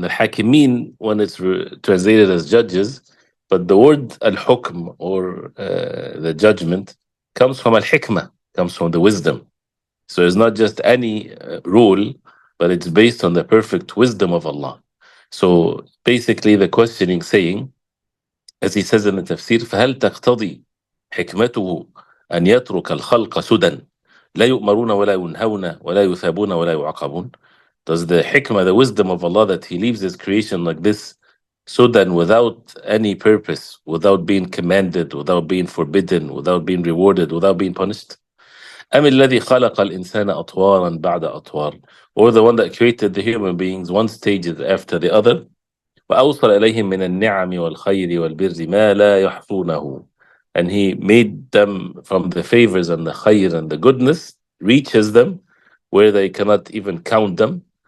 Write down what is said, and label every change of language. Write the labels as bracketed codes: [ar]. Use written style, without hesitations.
[en] And al-hakimin, when it's translated as judges, but the word al-hukm, or the judgment, comes from al-hikmah, comes from the wisdom. So it's not just any rule, but it's based on the perfect wisdom of Allah. So basically the questioning saying, as he says in the tafsir, [ar] فهل تقتضي حكمته أن يترك الخلق سدى لا يؤمرون ولا ينهون ولا يثابون ولا يعاقبون? [en] Does the hikmah, the wisdom of Allah, that he leaves his creation like this, sudan, without any purpose, without being commanded, without being forbidden, without being rewarded, without being punished? [ar] أم الذي خلق الإنسان أطوارا بعد أطوار, [en] or the one that created the human beings one stage after the other, [ar] وأوصل إليهم من النعم والخير والبر ما لا يحصونه, [en] and he made them from the favors and the khayr and the goodness, reaches them where they cannot even count them.